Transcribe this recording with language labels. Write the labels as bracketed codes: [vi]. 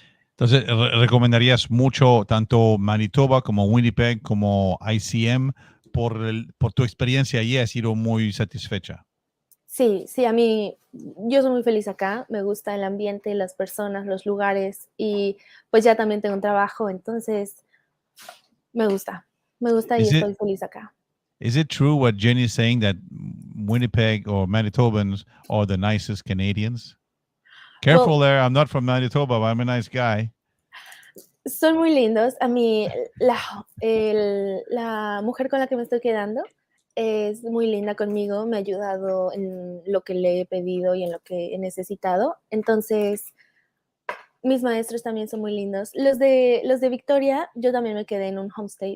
[es] Entonces, ¿recomendarías mucho tanto Manitoba como Winnipeg como ICM por tu experiencia allí? ¿Has sido muy satisfecha? Sí, a mí, yo soy muy feliz acá, me gusta el ambiente, las personas, los lugares y pues ya también tengo un trabajo, entonces me gusta y [en] Is it [es] estoy feliz acá. [en] Is it true what Jenny is saying that Winnipeg or Manitobans are the nicest Canadians? Well, Careful there. I'm not from Manitoba, but I'm a nice guy. [es] son muy lindos. A mí, la mujer con la que me estoy quedando es muy linda conmigo, me ha ayudado en lo que le he pedido y en lo que he necesitado. Entonces, mis maestros también son muy lindos. Los de Victoria, yo también me quedé en un homestay.